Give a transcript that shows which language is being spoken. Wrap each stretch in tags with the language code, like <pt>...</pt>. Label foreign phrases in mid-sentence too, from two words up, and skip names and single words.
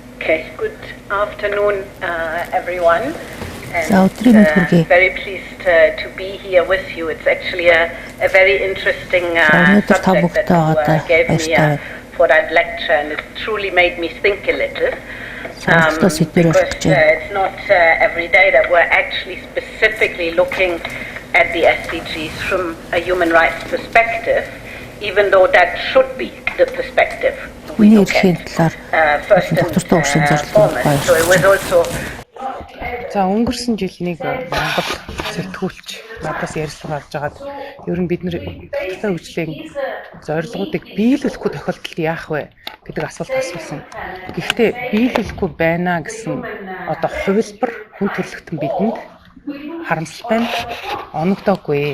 <en>Okay, good afternoon, everyone.</en> <mn>За өдрийн мэнд хүргэе.</mn> <en>Very pleased to be here with you. It's actually a very interesting subject that you gave me for that lecture, and it truly made me think a little. Because it's not every day that we're actually specifically looking at the SDGs from a human rights perspective, even though that should be the perspective we look at first and foremost. So it was also.</en> <mn>За өнгөрсөн жил нэг Монгол сэтгүүлч надаас ярилцлага авч байгаад ер нь бид нэр тогтвортой хөгжлийн зорилгоодыг биелүүлэхгүй тохиолдолд яах вэ гэдэг асуулт асуусан. Гэхдээ биелүүлэхгүй байна гэсэн одоо хувилбар хүн төрөлхтөн бидэнд харамсалтай нь оногдоогүй.</mn>